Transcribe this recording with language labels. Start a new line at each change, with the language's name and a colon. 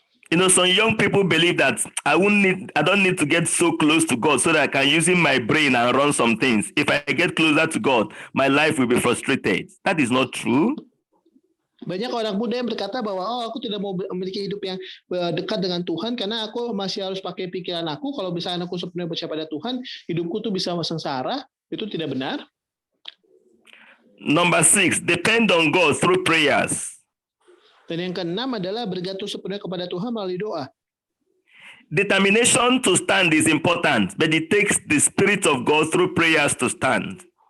English: You know, some young people believe that I don't need to get so close to God so that I can use my brain and run some things. If I get closer to God, my life will be frustrated. That is not true.
Indonesian: Banyak orang muda yang berkata bahwa aku tidak mau memiliki hidup yang dekat dengan Tuhan karena aku masih harus pakai pikiran aku. Kalau misalnya aku sepenuhnya percaya pada Tuhan, hidupku tuh bisa sengsara. Itu tidak benar.
English: Number 6, depend on God through prayers.
Indonesian: Dan yang keenam adalah bergantung sepenuhnya kepada Tuhan melalui doa.
English: Determination to stand is important, but it takes the Spirit of God through prayers to stand.